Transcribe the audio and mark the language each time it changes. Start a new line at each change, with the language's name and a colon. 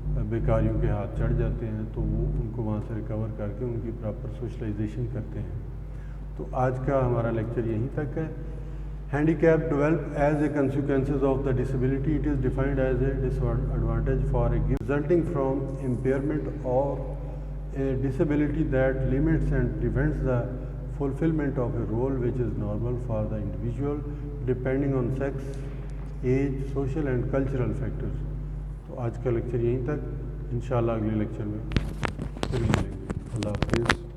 Urdu: بیکاریوں کے ہاتھ چڑھ جاتے ہیں تو وہ ان کو وہاں سے ریکور کر کے ان کی پراپر سوشلائزیشن کرتے ہیں۔ تو آج کا ہمارا لیکچر یہیں تک ہے۔
English: Handicap develop as a consequences of the disability. It is defined as a disadvantage for a given resulting from impairment or a disability that limits and prevents the fulfillment of a role which is normal for the individual depending on sex, age, social and cultural factors.
Urdu: تو آج کا lecture یہیں تک، انشاءاللہ اگلے lecture میں پھر ملیں گے۔ اللہ حافظ۔